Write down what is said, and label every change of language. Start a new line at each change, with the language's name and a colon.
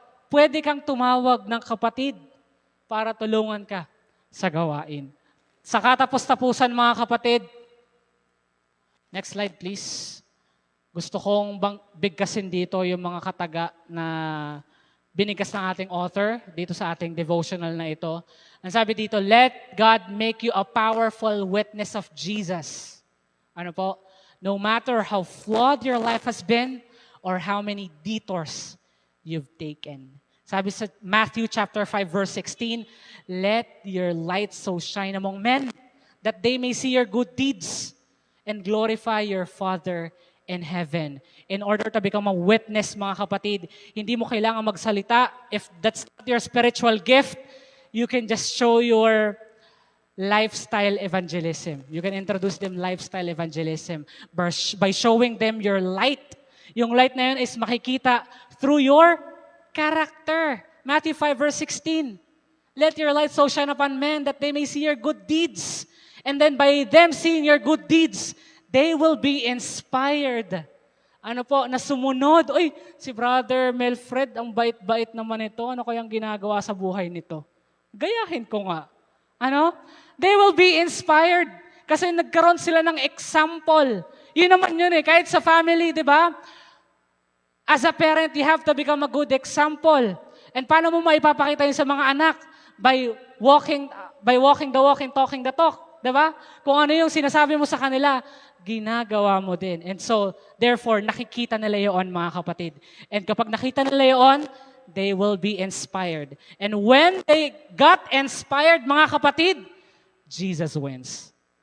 Filipino: Pwede kang tumawag ng kapatid para tulungan ka sa gawain. Sa katapos-tapusan, mga kapatid, next slide, please. Gusto kong bigkasin dito yung mga kataga na binigkas ng ating author dito sa ating devotional na ito. Ang sabi dito,
English: let God make you a powerful witness of Jesus. No matter how flawed your life has been or how many detours you've taken. Sabi sa Matthew chapter 5 verse 16, let your light so shine among men that they may see your good deeds and glorify your Father in heaven. In order to become a witness, mga kapatid,
Filipino: hindi mo kailangan magsalita.
English: If that's not your spiritual gift, you can just show your lifestyle evangelism. You can introduce them lifestyle evangelism by showing them your light.
Filipino: Yung light na yun is makikita
English: through your character. Matthew 5 verse 16. Let your light so shine upon men that they may see your good deeds. And then by them seeing your good deeds, they will be inspired.
Filipino: Ano po, na sumunod. Uy, si Brother Melfred, ang bait-bait naman ito. Ano kayang ginagawa sa buhay nito? Gayahin ko nga. Ano?
English: They will be inspired.
Filipino: Kasi nagkaroon sila ng example. Yun naman yun eh. Kahit sa family, di ba?
English: As a parent, you have to become a good example.
Filipino: And paano mo maipapakita yun sa mga anak?
English: By walking the walk and talking the talk.
Filipino: Diba? Kung ano yung sinasabi mo sa kanila, ginagawa mo din. And so, therefore, nakikita nila yun, mga kapatid. And kapag nakita nila yun,
English: they will be inspired. And when they got inspired, mga kapatid, Jesus wins.